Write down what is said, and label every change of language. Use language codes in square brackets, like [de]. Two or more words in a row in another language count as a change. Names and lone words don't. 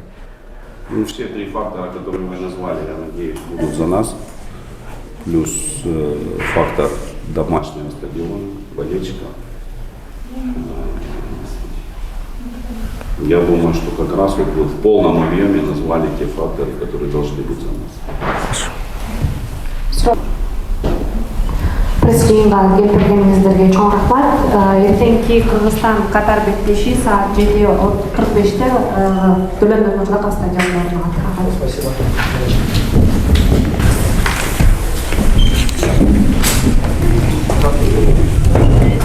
[ru] Ну, все три фактора, которые вы назвали, я надеюсь, будут за нас. Плюс фактор домашнего стадиона, болельщиков. Я думаю, что как раз вот вы в полном объеме назвали те факторы, которые должны быть за нас. [ky] Пресс-жыйынга келтиргениңиздерге чоң рахмат. Эртеңки Кыргызстан Катар беттеши саат 7:45-те Төлөн Мырзаков стадионунда атат.